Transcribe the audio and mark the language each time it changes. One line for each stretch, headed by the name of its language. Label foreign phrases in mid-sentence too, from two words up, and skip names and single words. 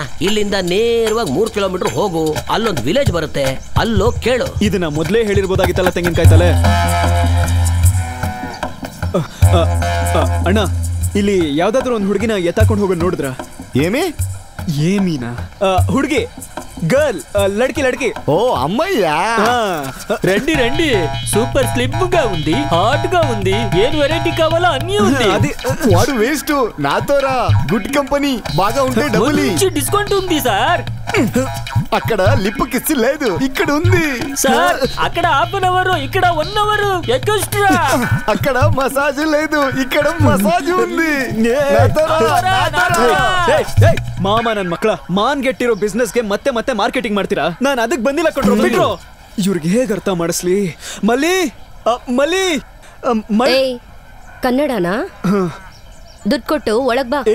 Kannada: ಇಲ್ಲಿಂದ ನೇರವಾಗಿ 3 ಕಿಲೋಮೀಟರ್ ಹೋಗು, ಅಲ್ಲೊಂದು ವಿಲೇಜ್ ಬರುತ್ತೆ, ಅಲ್ಲೋ ಕೇಳು. ಇದನ್ನ ಮೊದ್ಲೇ ಹೇಳಿರ್ಬೋದಾಗಿತ್ತಲ್ಲ ತೆಂಗಿನಕಾಯಿ ತಲೆ. ಅಣ್ಣ, ಇಲ್ಲಿ ಯಾವ್ದಾದ್ರು ಒಂದು ಹುಡುಗಿನ ಎತ್ತಾಕೊಂಡು ಹೋಗೋದು ನೋಡಿದ್ರ? ಏಮೀನಾ? ಹುಡುಗಿ, ಗರ್ಲ್, లడ్కి.
Telugu: ఓ అమ్మయ్య, రండి రండి.
English: super slim
Telugu: గా ఉంది, హాట్ గా ఉంది. ఏం వెరైటీ కావాలో అన్నీ ఉంది. అది వాడు వేస్ట్. నాతోరా
English: good company,
Telugu: బాగా ఉంటే డబ్బులు డిస్కౌంట్ ఉంది సార్. అక్కడ
English: lip kiss
Telugu: లేదు, ఇక్కడ ఉంది సార్. అక్కడ
English: half an hour,
Telugu: ఇక్కడ 1
English: hour extra.
Telugu: అక్కడ మసాజ్ లేదు, ఇక్కడ మసాజ్ ఉంది.
Kannada: ಮಾಮ ನನ್ ಮಕ್ಕಳ, ಮಾನ್ ಗೆಟ್ಟಿರೋ ಬಿಸ್ನೆಸ್ಗೆ ಮತ್ತೆ ಮತ್ತೆ ಮಾರ್ಕೆಟಿಂಗ್ ಮಾಡ್ತೀರಾ? ನಾನು ಅದಕ್ಕೆ ಬಂದಿಲ್ಲ ಕೊಟ್ರು. ಬಿಟ್ರು ಇವ್ರಿಗೆ ಹೇಗೆ ಅರ್ಥ ಮಾಡಿಸ್ಲಿ?
Telugu: మళ్ళీ మళ్ళీ
Kannada: ಕನ್ನಡನಾ? ದುಡ್ಡು ಕೊಟ್ಟು ಒಳಗ್ ಬಾ.